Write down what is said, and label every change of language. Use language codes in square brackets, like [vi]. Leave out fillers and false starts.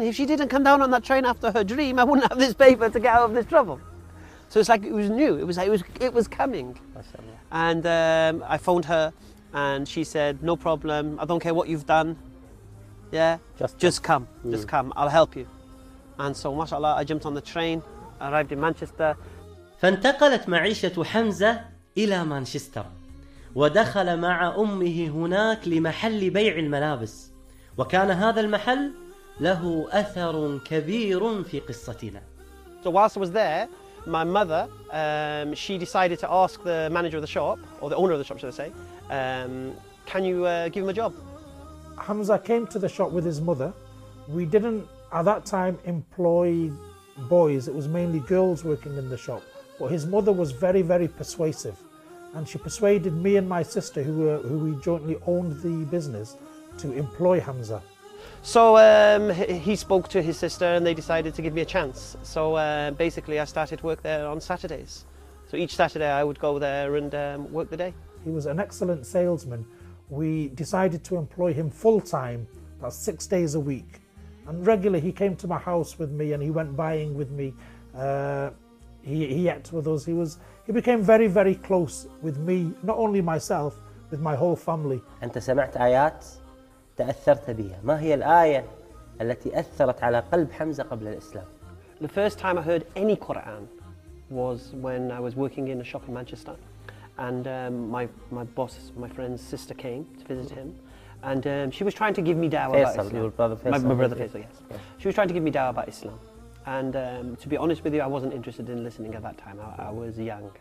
[en] If she didn't come down on that train after her dream, I wouldn't have this paper to get out of this trouble. So it's like it was new. It was like it was coming. And I phoned her and she said, no problem. I don't care what you've done. Yeah, just come. Mm. Just come. I'll help you. And so, mashallah, I jumped on the train, arrived in Manchester. [ar] فانتقلت معيشة حمزة إلى مانشستر. ودخل مع أمه هناك لمحل بيع الملابس. وكان هذا المحل له أثر كبير في قصتنا. [en] So whilst I was there, my mother, she decided to ask the manager of the shop, or the owner of the shop, should I say, can you give him a job? Hamza came to the shop with his mother. We didn't, at that time, employ boys. It was mainly girls working in the shop. But his mother was very, very persuasive. And she persuaded me and my sister, who we jointly owned the business, to employ Hamza. So he spoke to his sister and they decided to give me a chance. So basically I started work there on Saturdays. So each Saturday I would go there and work the day. He was an excellent salesman. We decided to employ him full time, about 6 days a week. And regularly he came to my house with me and he went buying with me. He ate with us. He became very, very close with me, not only myself, with my whole family. [ar] أنت سمعت آيات؟ تأثرت بها. ما هي الآية التي أثرت على قلب حمزة قبل الإسلام؟ [en] The first time I heard any Quran was when I was working in a shop in Manchester, and my boss, my friend's sister came to visit him, and she was trying to give me da'wah about Islam. Your brother Faisal. My brother Faisal, yes. She was trying to give me da'wah about Islam, and to be honest with you, I wasn't interested in listening at that time. I was young.